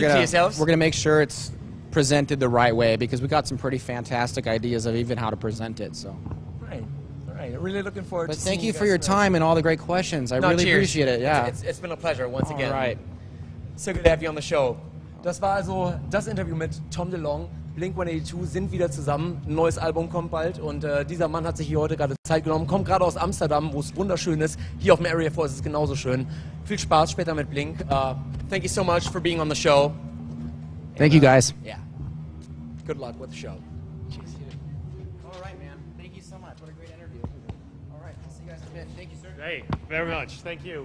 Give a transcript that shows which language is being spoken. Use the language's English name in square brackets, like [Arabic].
[English] Keep to yourselves? gonna make sure it's presented the right way, because we got some pretty fantastic ideas of even how to present it, so. Right. Really looking forward to thank seeing you for your time and all the great questions. I really appreciate it. Yeah. It's been a pleasure once again. All right. So good to have you on the show. [German] Das war also das Interview mit Tom DeLonge. Blink-182 sind wieder zusammen. Ein neues Album kommt bald, und dieser Mann hat sich hier heute gerade Zeit genommen. Kommt gerade aus Amsterdam, wo es wunderschön ist. Hier auf dem Area 4 ist es genauso schön. Viel Spaß später mit Blink. [English] Thank you so much for being on the show. Thank you, guys. Yeah. Good luck with the show. Cheers. All right, man. Thank you so much. What a great interview. All right. I'll see you guys in a bit. Thank you, sir. Great. Very much. Thank you.